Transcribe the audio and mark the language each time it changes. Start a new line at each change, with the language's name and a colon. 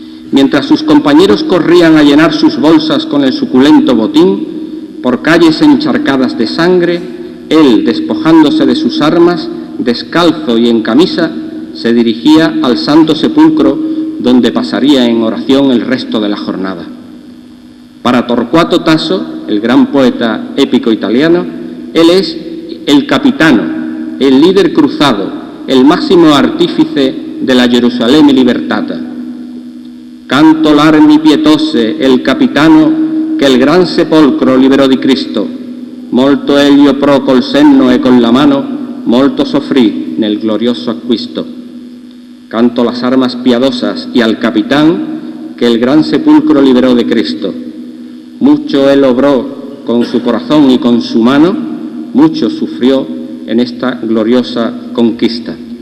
Spanish: Mientras sus compañeros corrían a llenar sus bolsas con el suculento botín, por calles encharcadas de sangre, él, despojándose de sus armas, descalzo y en camisa, se dirigía al Santo Sepulcro, donde pasaría en oración el resto de la jornada. Para Torquato Tasso, el gran poeta épico italiano, él es el capitano, el líder cruzado, el máximo artífice de la Jerusalem libertata.
Italian: Canto l'armi pietose, el capitano, che il gran sepolcro liberò di Cristo. Molto egli oprò col senno e con la mano, molto soffrì nel glorioso acquisto.
Spanish: Canto las armas piadosas y al capitán, que el gran sepulcro liberó de Cristo. Mucho él obró con su corazón y con su mano, mucho sufrió en esta gloriosa conquista.